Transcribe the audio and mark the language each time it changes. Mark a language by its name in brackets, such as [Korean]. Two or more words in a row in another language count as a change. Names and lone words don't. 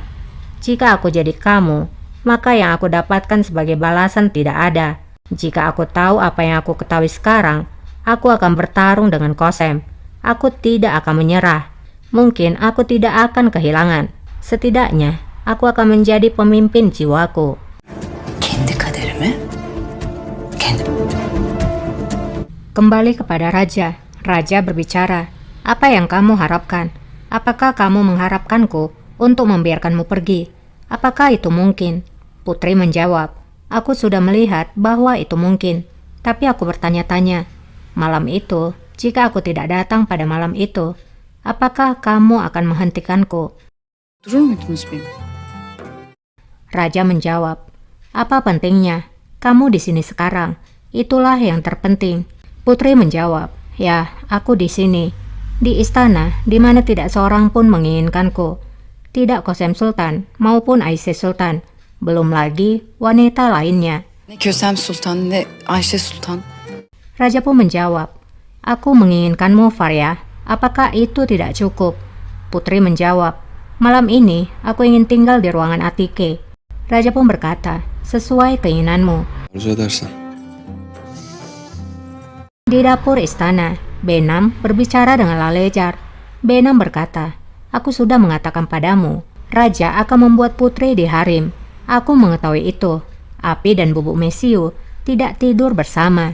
[Indonesian] Jika aku jadi kamu, maka yang aku dapatkan sebagai balasan tidak ada. Jika aku tahu apa yang aku ketahui sekarang, aku akan bertarung dengan Kosem. Aku tidak akan menyerah. Mungkin aku tidak akan kehilangan. Setidaknya, aku akan menjadi pemimpin jiwaku. [Turkish] Kendi kaderimi? Kendim. [Indonesian] Kembali kepada Raja. Raja berbicara, apa yang kamu harapkan? Apakah kamu mengharapkanku untuk membiarkanmu pergi? Apakah itu mungkin? Putri menjawab, aku sudah melihat bahwa itu mungkin. Tapi aku bertanya-tanya, malam itu, jika aku tidak datang pada malam itu, apakah kamu akan menghentikanku? [Turkish] Durur muydunuz benim? [Indonesian] Raja menjawab, apa pentingnya? Kamu di sini sekarang. Itulah yang terpenting. Putri menjawab, ya, aku di sini. Di istana, di mana tidak seorang pun menginginkanku. Tidak Kosem Sultan maupun Ayşe Sultan. Belum lagi wanita lainnya. [Turkish] Ne Kösem Sultan ne Ayşe Sultan. [Indonesian] Raja pun menjawab, aku menginginkanmu, Faryah. Apakah itu tidak cukup? Putri menjawab, malam ini aku ingin tinggal di ruangan Atike. Raja pun berkata, sesuai keinginanmu. [Turkish] Arzu edersen. [Indonesian] Di dapur istana, Benam berbicara dengan Lalejar. Benam berkata, aku sudah mengatakan padamu, Raja akan membuat putri di harim. Aku mengetahui itu. Api dan Bubuk Mesiu tidak tidur bersama.